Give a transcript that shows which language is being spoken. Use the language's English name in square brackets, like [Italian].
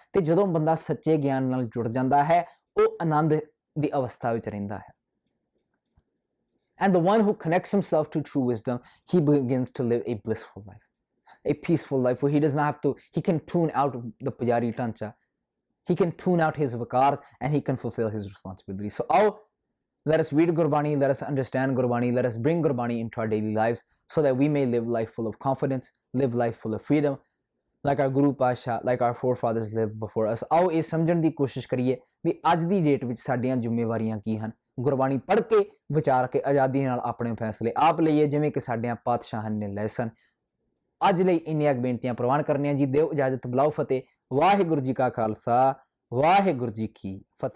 [Punjabi] ਤੇ ਜਦੋਂ ਬੰਦਾ ਸੱਚੇ ਗਿਆਨ ਨਾਲ ਜੁੜ ਜਾਂਦਾ ਹੈ, ਉਹ ਆਨੰਦ ਦੀ ਅਵਸਥਾ ਵਿੱਚ ਰਹਿੰਦਾ ਹੈ। [English] And the one who connects himself to true wisdom, he begins to live a blissful life, a peaceful life where he does not have to, he can tune out the pujari tancha, he can tune out his vakars, and he can fulfill his responsibilities. So let us read Gurbani, let us understand Gurbani, let us bring Gurbani into our daily lives so that we may live life full of confidence, live life full of freedom, like our Guru Pasha, like our forefathers lived before us. [Punjabi] ਆਓ ਇਹ ਸਮਝਣ ਦੀ ਕੋਸ਼ਿਸ਼ ਕਰੀਏ ਵੀ ਅੱਜ ਦੀ date ਵਿੱਚ ਸਾਡੀਆਂ ਜ਼ਿੰਮੇਵਾਰੀਆਂ ਕੀ ਹਨ। ਗੁਰਬਾਣੀ ਪੜ੍ਹ ਕੇ, ਵਿਚਾਰ ਕੇ, ਆਜ਼ਾਦੀ ਨਾਲ ਆਪਣੇ ਫੈਸਲੇ ਆਪ ਲਈਏ ਜਿਵੇਂ ਕਿ ਸਾਡਿਆਂ ਪਾਤਸ਼ਾਹਾਂ ਨੇ ਲਏ ਸਨ। ਅੱਜ ਲਈ ਇੰਨੀਆਂ ਬੇਨਤੀਆਂ ਪ੍ਰਵਾਨ ਕਰਨੀਆਂ ਜੀ। ਦਿਓ ਇਜਾਜ਼ਤ, ਬੁਲਾਓ ਫਤਿਹ। ਵਾਹਿਗੁਰੂ ਜੀ ਕਾ ਖਾਲਸਾ, ਵਾਹਿਗੁਰੂ ਜੀ ਕੀ ਫਤਿਹ।